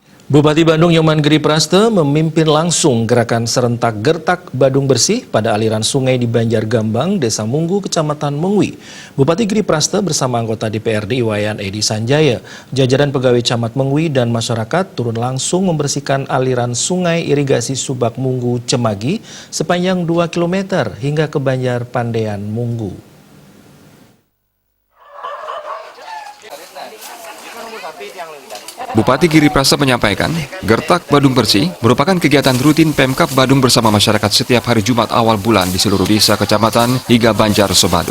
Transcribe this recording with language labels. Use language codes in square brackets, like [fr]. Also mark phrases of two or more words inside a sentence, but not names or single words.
[id] Bupati Bandung Nyoman Giri Praste memimpin langsung gerakan serentak Gertak Badung Bersih pada aliran sungai di Banjargambang, Desa Munggu, Kecamatan Mengwi. Bupati Giri Praste bersama anggota DPRD Iwayan Edi Sanjaya, jajaran pegawai Camat Mengwi dan masyarakat turun langsung membersihkan aliran sungai irigasi Subak Munggu Cemagi sepanjang 2 km hingga ke Banjar Pandean Munggu. Bupati Giri Praste menyampaikan, Gertak Badung Bersih merupakan kegiatan rutin Pemkab Badung bersama masyarakat setiap hari Jumat awal bulan di seluruh desa, kecamatan, hingga Banjar Sebadung.